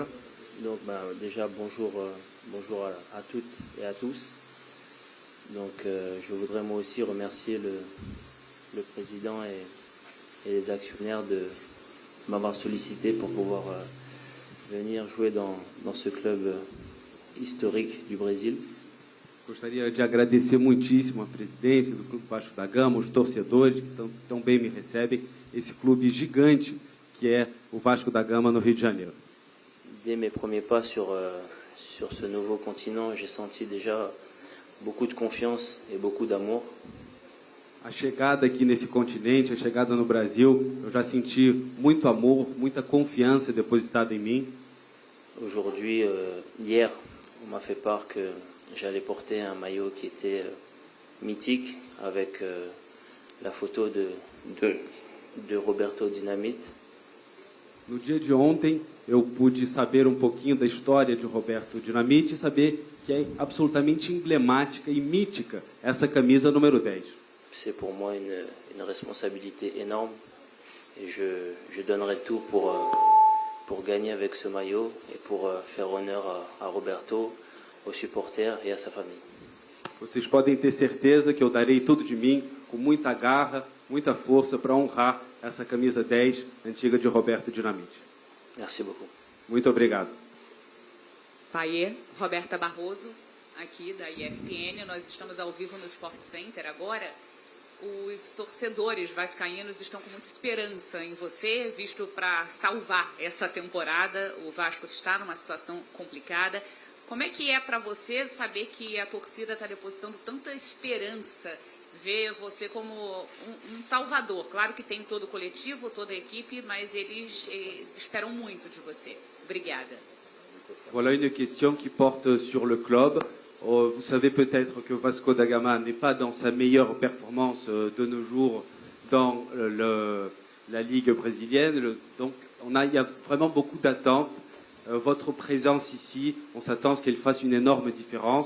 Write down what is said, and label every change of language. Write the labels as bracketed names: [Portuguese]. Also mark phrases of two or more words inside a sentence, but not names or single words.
[French] Donc, déjà, bonjour, bonjour à toutes et à tous. Donc, je voudrais moi aussi remercier le président et les actionnaires de m'avoir sollicité pour pouvoir venir jouer dans ce club historique du Brésil. [Portuguese] Gostaria de agradecer muitíssimo a presidência do Clube Vasco da Gama, os torcedores que tão bem me recebem, esse clube gigante que é o Vasco da Gama no Rio de Janeiro. [French] Dès mes premiers pas sur ce nouveau continent, j'ai senti déjà beaucoup de confiance et beaucoup d'amour. [Portuguese] A chegada aqui nesse continente, a chegada no Brasil, eu já senti muito amor, muita confiança depositada em mim. [French] Aujourd'hui, hier, on m'a fait part que j'allais porter un maillot qui était mythique avec la photo de Roberto Dinamite. [Portuguese] No dia de ontem, eu pude saber um pouquinho da história de Roberto Dinamite e saber que é absolutamente emblemática e mítica essa camisa número 10. [French] C'est pour moi une responsabilité énorme et je donnerai tout pour gagner avec ce maillot et pour faire honneur à Roberto, aux supporters et à sa famille. [Portuguese] Vocês podem ter certeza que eu darei tudo de mim, com muita garra, muita força, para honrar essa camisa 10 antiga de Roberto Dinamite. [French] Merci beaucoup. [Portuguese] Muito obrigado. Payet, Roberta Barroso, aqui da ESPN. Nós estamos ao vivo no Sport Center agora. Os torcedores vascaínos estão com muita esperança em você, visto para salvar essa temporada. O Vasco está numa situação complicada. Como é que é para você saber que a torcida está depositando tanta esperança, ver você como um salvador? Claro que tem todo o coletivo, toda a equipe, mas eles esperam muito de você. Obrigada. [French] Voilà une question qui porte sur le club. Vous savez peut-être que Vasco da Gama n'est pas dans sa meilleure performance de nos jours dans la Ligue brésilienne. Donc il y a vraiment beaucoup d'attentes. Votre présence ici, on s'attend à ce qu'elle fasse une énorme différence.